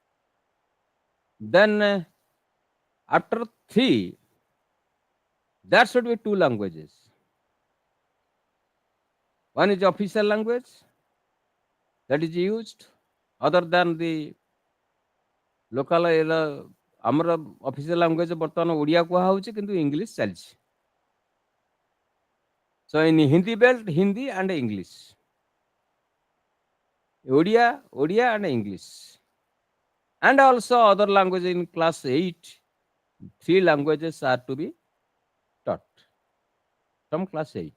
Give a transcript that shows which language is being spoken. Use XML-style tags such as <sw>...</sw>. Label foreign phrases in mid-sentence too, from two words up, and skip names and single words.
<en>Then after 3, there should be 2 languages. One is official language that is used other than the local ଆମର official language</en> <or>ବର୍ତ୍ତମାନ ଓଡ଼ିଆ କୁହାହେଉଛି କିନ୍ତୁ ଇଂଲିଶ ଚାଲିଛି.</or> <en>So in Hindi belt, Hindi and English. Odia and English. And also other language in class 8, 3 languages are to be taught from class 8.</en>